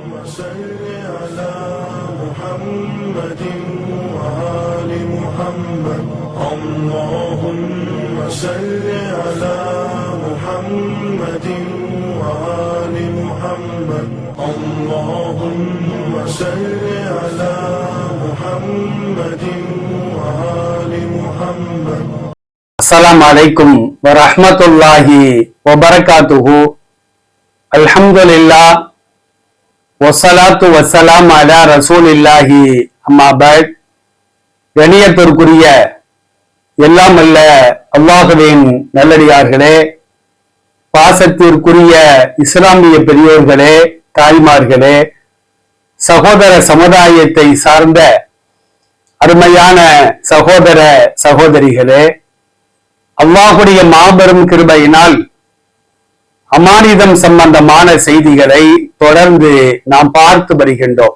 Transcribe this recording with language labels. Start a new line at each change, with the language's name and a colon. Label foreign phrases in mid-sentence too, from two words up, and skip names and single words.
Arabic: صل على محمد وآل محمد اللهم صل على محمد وآل محمد اللهم صل على محمد وآل محمد. السلام عليكم ورحمة الله وبركاته. الحمد لله والصلاة والسلام على رسول الله أما بعد.
Tamil: கணியத்திற்குரிய எல்லாம் அல்ல அல்லாஹ்வின் நல்லடியார்களே, பாசத்திற்குரிய இஸ்லாமிய பெரியோர்களே, தாய்மார்களே, சகோதர சமுதாயத்தை சார்ந்த அருமையான சகோதர சகோதரிகளே, அல்லாஹுடைய மாபெரும் கிருபையினால் அமானிதம் சம்பந்தமான செய்திகளை தொடர்ந்து நாம் பார்த்து வருகின்றோம்.